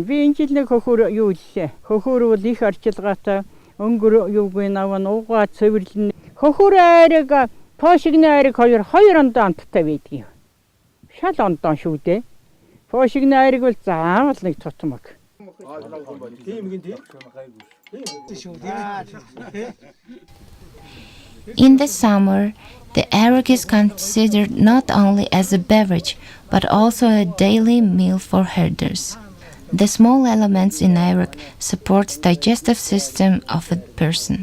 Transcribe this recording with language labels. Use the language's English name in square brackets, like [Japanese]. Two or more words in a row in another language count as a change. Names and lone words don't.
[Mongolian] Би энэ жил нэг хөхөр юу илээ. Хөхөр бол их арчилгаатай өнгөр юугүй наваа нуугаа цэвэрлэн. Хөхөр Airag Поошигны Airag хоёр ондоо амттай байдгийг. Шал ондоо шүү дээ. Поошигны Airag бол заавал нэг тутмаг. [English] In the summer, the Airag is considered not only as a beverage, but also a daily meal for herders. The small elements in Airag support the digestive system of a person.